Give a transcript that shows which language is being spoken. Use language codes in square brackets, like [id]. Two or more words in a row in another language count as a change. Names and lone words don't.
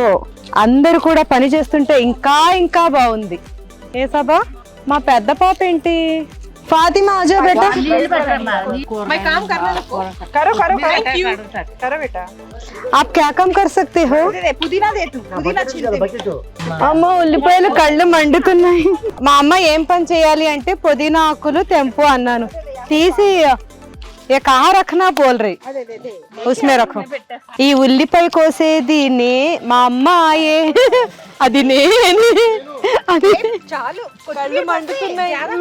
[te] అందరూ కూడా పని చేస్తుంటే ఇంకా బాగుంది. ఏ సభా, మా పెద్ద పాప ఏంటి, [hi] फातिमा आ जाओ बेटा। मैं काम करना करो करो करो बेटा। आप क्या काम कर सकते हो? పుదీనా दे तू పుదీనా [te] అమ్మ ఉల్లిపాయలు కళ్ళు మండుతున్నాయి. మా అమ్మ ఏం పని చేయాలి అంటే పుదీనా ఆకులు తెంపు అన్నాను, తీసి [hi] ये कहाँ रखना बोल रही, उसमें रखो। [te] ఈ ఉల్లిపాయ కోసేది మా అమ్మ ఆయే, అది అది చాలు కళ్ళు మండుతున్నాయి.